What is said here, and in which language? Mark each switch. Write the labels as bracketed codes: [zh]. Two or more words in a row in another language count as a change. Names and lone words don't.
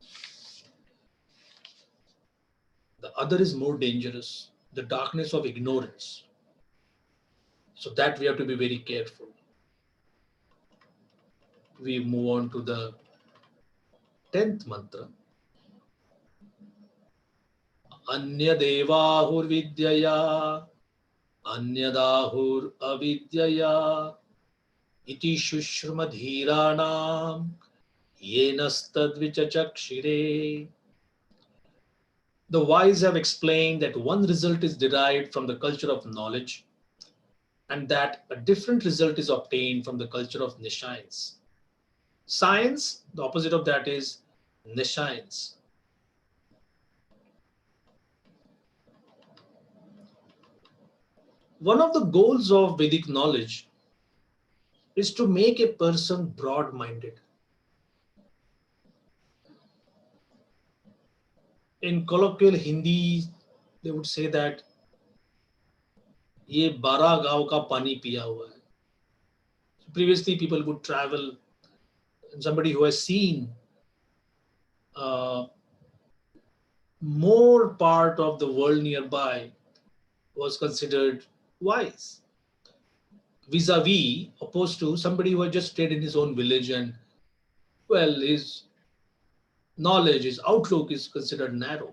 [en] The other is more dangerous, the darkness of ignorance. So that we have to be very careful. We move on to the 10th mantra. [sa] अन्यदेवाहुर्विद्यया, अन्यदाहुरविद्यया, इति शुश्रुमधीराणां, येनस्तद्विचचक्षिरे. [en] The wise have explained that one result is derived from the culture of knowledge and that a different result is obtained from the culture of nescience. Science, the opposite of that is nescience. One of the goals of Vedic knowledge is to make a person broad-minded. In colloquial Hindi, they would say that [hi] ये 12 गांव का पानी पिया हुआ है. [en] Previously, people would travel, and somebody who has seen more part of the world nearby was considered wise, vis-a-vis opposed to somebody who had just stayed in his own village and, well, his knowledge, his outlook is considered narrow.